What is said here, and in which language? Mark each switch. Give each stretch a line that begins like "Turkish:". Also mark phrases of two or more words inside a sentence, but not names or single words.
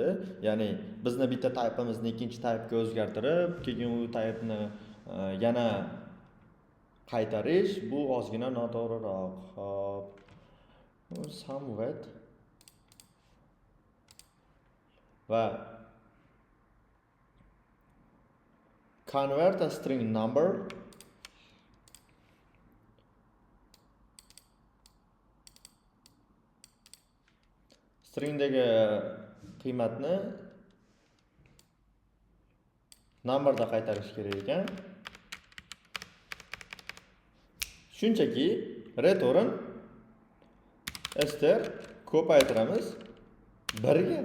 Uzbek: Ya'ni bizni bitta typeimizni ikkinchi typega o'zgartirib, keyin u typeni yana qaytarish bu ozgina noto'g'riroq. Hop. Somewhat va
English: convert a string number
Uzbek: stringdagi qiymatni numberda qaytarish kerak ekan. Shunchaki
English: return str
Uzbek: ko'paytiramiz 1 ga.